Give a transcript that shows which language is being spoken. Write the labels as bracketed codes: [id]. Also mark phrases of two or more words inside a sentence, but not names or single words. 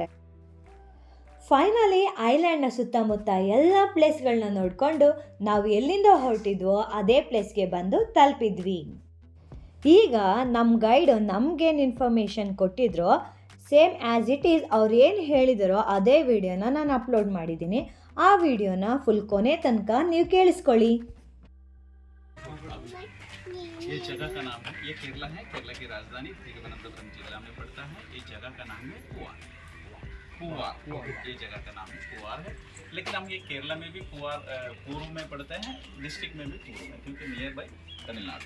[kn] ಫೈನಲಿ ಐಲ್ಯಾಂಡ್ನ ಸುತ್ತಮುತ್ತ ಎಲ್ಲ ಪ್ಲೇಸ್ಗಳನ್ನ ನೋಡಿಕೊಂಡು ನಾವು ಎಲ್ಲಿಂದ ಹೊರಟಿದ್ವೋ ಅದೇ ಪ್ಲೇಸ್ಗೆ ಬಂದು ತಲುಪಿದ್ವಿ. ಈಗ ನಮ್ಮ ಗೈಡು ನಮಗೇನು ಇನ್ಫಾರ್ಮೇಷನ್ ಕೊಟ್ಟಿದ್ರೋ [en] same as it is [kn] ಅವ್ರು ಏನು ಹೇಳಿದರೋ ಅದೇ ವಿಡಿಯೋನ ನಾನು ಅಪ್ಲೋಡ್ ಮಾಡಿದ್ದೀನಿ. ಆ ವಿಡಿಯೋನ ಫುಲ್ ಕೊನೆ ತನಕ ನೀವು ಕೇಳಿಸ್ಕೊಳ್ಳಿ. [hi] ये जगह का नाम है, ये केरला है, केरला की राजधानी तिरुवनंतपुरम जिला में पड़ता है। ये जगह का नाम है पुवार। ये जगह का नाम है पुवार है। लेकिन हम ये केरला में भी पुवार पूर्व में पड़ते हैं, डिस्ट्रिक्ट में भी पूर्व में, क्योंकि [en] near by [hi] तमिलनाडु।